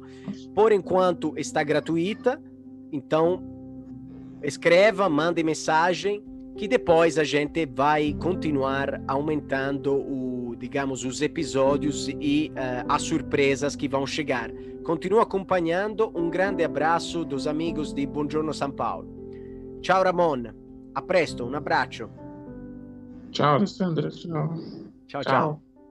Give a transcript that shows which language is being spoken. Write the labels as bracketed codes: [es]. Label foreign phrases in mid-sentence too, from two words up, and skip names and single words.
[pt] Por enquanto está gratuita, então escreva, mande mensagem, que depois a gente vai continuar aumentando digamos, os episódios e as surpresas que vão chegar. Continua acompanhando. Um grande abraço dos amigos de Buongiorno São Paulo. [it] Ciao Ramon, a presto, un abbraccio. Ciao Alessandro, ciao. Ciao.